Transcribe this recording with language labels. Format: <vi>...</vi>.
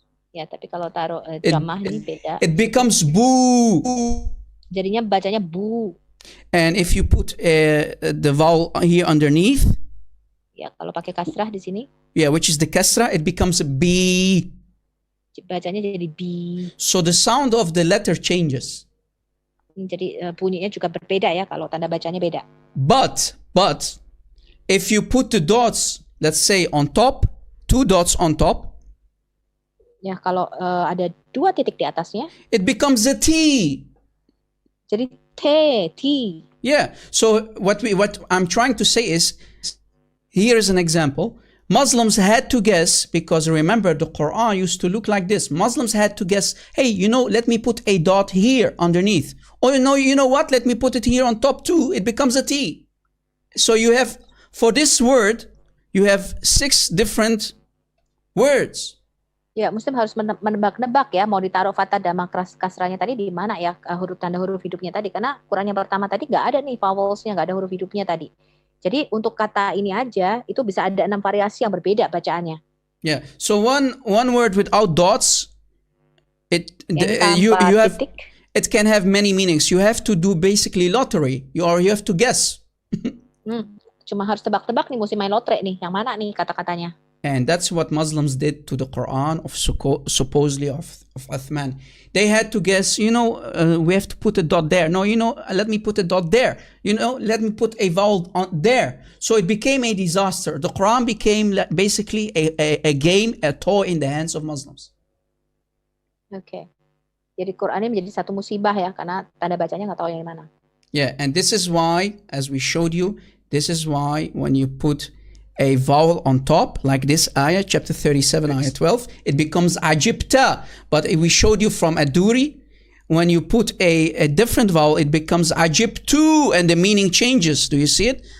<id>ya, tapi kalau taruh jamah ini beda.</id> <en>It becomes bu.</en> <id>Jadinya bacanya bu.</id> <en>And if you put the vowel here underneath,</en> <id>ya, kalau pakai kasrah di sini,</id> <en>yeah, which is the kasrah, it becomes a B.</en> <id>Bacanya jadi B.</id> <en>So the sound of the letter changes.</en> <id>Jadi bunyinya juga berbeda ya kalau tanda bacanya beda.</id> <en>But if you put the dots, let's say on top, 2 dots on top,</en> <id>ya, kalau ada 2 titik di atasnya,</id> <en>it becomes a T.</en> <id>Jadi T.</id> <en>Yeah. So what I'm trying to say is, here is an example. Muslims had to guess, because remember the Quran used to look like this. Muslims had to guess, hey, let me put a dot here underneath. Or you know what? Let me put it here on top too. It becomes a T. So you have, for this word, you have 6 different words.</en> <id>Ya, Muslim harus menebak-nebak ya, mau ditaruh fathah dhamma kasrahnya tadi di mana ya, tanda huruf hidupnya tadi, karena Quran yang pertama tadi nggak ada nih vowelsnya, nggak ada huruf hidupnya tadi. Jadi untuk kata ini aja itu bisa ada 6 variasi yang berbeda bacaannya.</id> <en>Yeah, so one word without dots, you have</en> <id>titik,</id> <en>it can have many meanings. You have to do basically lottery, you have to guess.</en> <id>Cuma harus tebak-tebak nih, mesti main lotre nih, yang mana nih kata-katanya.</id> <en>And that's what Muslims did to the Quran of supposedly of Uthman. They had to guess, we have to put a dot there. No, let me put a dot there. Let me put a vowel on there. So it became a disaster. The Quran became basically a game, a toy in the hands of Muslims. Okay.</en> <id>Jadi Quran ini menjadi satu musibah ya, karena tanda bacanya nggak tahu yang mana.</id> <en>Yeah, and this is why, as we showed you, this is why when you put a vowel on top, like this ayah, chapter 37, ayah 12, it becomes ajibta. But we showed you from Aduri, when you put a different vowel, it becomes ajibtu, and the meaning changes. Do you see it?</en>